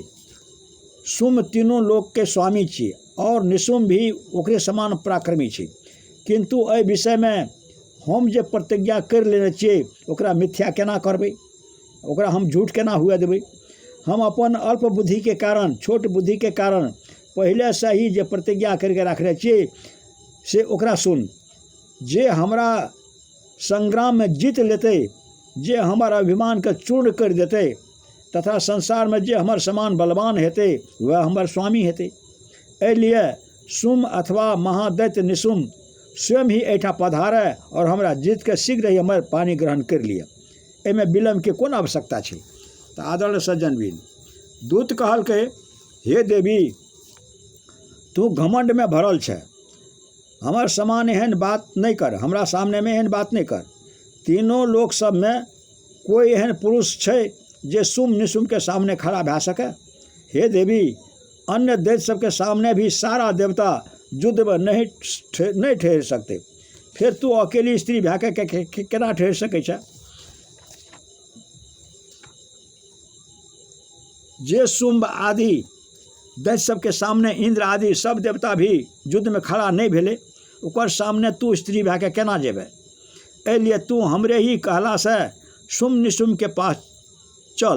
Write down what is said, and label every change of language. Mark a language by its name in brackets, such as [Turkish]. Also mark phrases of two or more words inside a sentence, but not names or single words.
[Maithili] शुंभ तीनों लोक के स्वामी छी और निशुम्भ भी ओकरे समान पराक्रमी छै। किंतु एहि विषय में हम जे प्रतिज्ञा कर लेने छियै ओकरा मिथ्या केना करबै, ओकरा हम झूठ केना हुए देबै। हम अपन अल्प बुद्धि के कारण, छोट बुद्धि के कारण पहले से ही जे प्रतिज्ञा करके रखने छियै से ओकरा सुन। जे हमरा संग्राम में जीत लेते, जे हमर अभिमान के चूर्ण कर देते तथा संसार में जे हमर समान बलवान हेते वह हमर स्वामी हेते। एलिए शुंभ अथवा महादैत्य निशुम्भ स्वयं ही एठा पधारे और हमरा जीत के शीघ्र ही हमर पानी ग्रहण कर लिए। एमे विलम्ब के कोन आवश्यकता छै। तो आदरणीय सज्जनबीन, दूत कहलकै, हे देवी, तू घमंड में भरल छै। हमर समान एहन बात नहीं कर, हमरा सामने में एहन बात नहीं कर। तीनों लोक सब में कोई एहन पुरुष छै जे शुंभ निशुम्भ के सामने खड़ा भै सके। हे देवी, अन्य दैत्य सबके सामने भी सारा देवता युद्ध में नहीं ठहर सकते, फिर तू अकेली स्त्री भै के केना ठहर सकै छै। जे शुंभ आदि दैत्य सबके सामने इंद्र आदि सब देवता भी युद्ध में खड़ा नहीं भेले, ओकर सामने तू स्त्री भै के केना जेबे। एलिए तू हमरे ही कहला से शुंभ निशुम्भ के पास चल।